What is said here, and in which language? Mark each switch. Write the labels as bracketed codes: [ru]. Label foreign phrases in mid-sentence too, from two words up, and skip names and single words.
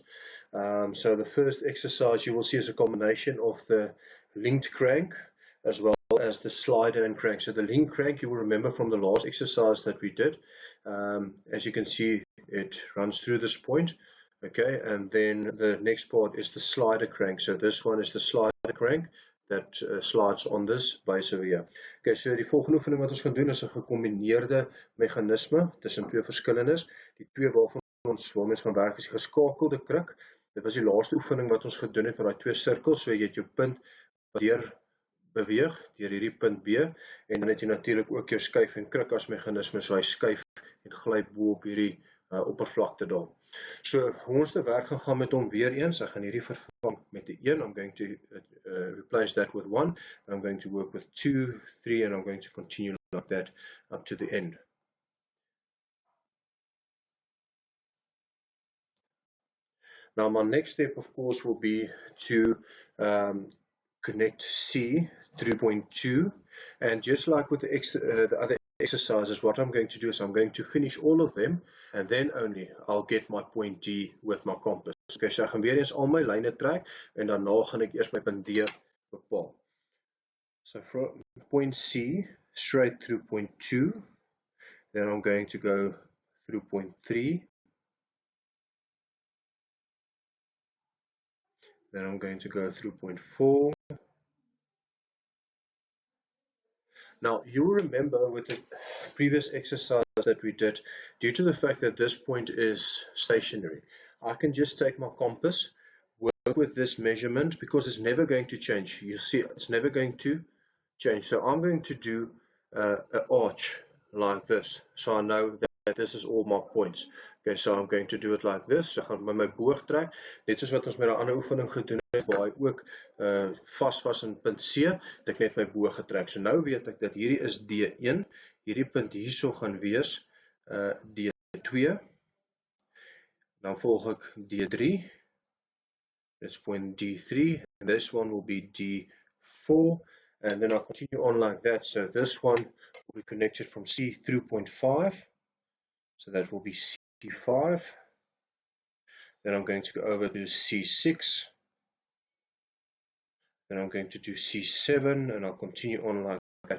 [en] So the first exercise you will see is a combination of the linked crank as well as the slider and crank. So the linked crank you will remember from the last exercise that we did. As you can see, it runs through this point. Okay, and then the next part is the slider crank. So this one is the slider crank that slides on this base over here. [af] Okay, so die volgende oefening wat ons gaan doen is 'n gekombineerde meganisme tussen twee verskillendes. Die twee waarmee ons gaan werk is die geskakelde kruk. Dit was die laaste oefening wat ons gedoen het met daai twee sirkels. So jy het jou punt wat deur beweeg deur hierdie punt B en dan het jy natuurlik ook jou skuif en kruk as meganisme. So hy skuif en gly bo op hierdie oppervlakte daar. So hoe ons te werk gaan met hom weer eens, ek gaan hierdie vervang met die 1, [en] I'm going to replace that with 1, and I'm going to work with 2, 3, and I'm going to continue like that up to the end. Now my next step of course will be to connect C through point 2, and just like with the other exercises, what I'm going to do is I'm going to finish all of them and then only I'll get my point D with my compass. [af] Okay, so ek gaan weer eens al my lyne trek en daarna gaan ek eers my punt D bepaal. [en] So from point C straight through point 2, then I'm going to go through point 3, then I'm going to go through point 4. Now, you'll remember with the previous exercise that we did, due to the fact that this point is stationary, I can just take my compass, work with this measurement, because it's never going to change. You see, it's never going to change. So I'm going to do an arch like this. So I know that this is all my points. Okay, so I'm going to do it like this. [af] So ek gaan my boog trek, net soos wat ons met 'n ander oefening gedoen het, waar hy ook vas was in punt C, het ek net my boog getrek. So nou weet ek dat hierdie is D1, hierdie punt hierso gaan wees D2, dan volg ek D3, [en] this point D3, and this one will be D4, and then I'll continue on like that. So this one will be connected from C through point 5, so that will be C5, then I'm going to go over to C6, then I'm going to do C7, and I'll continue on like that.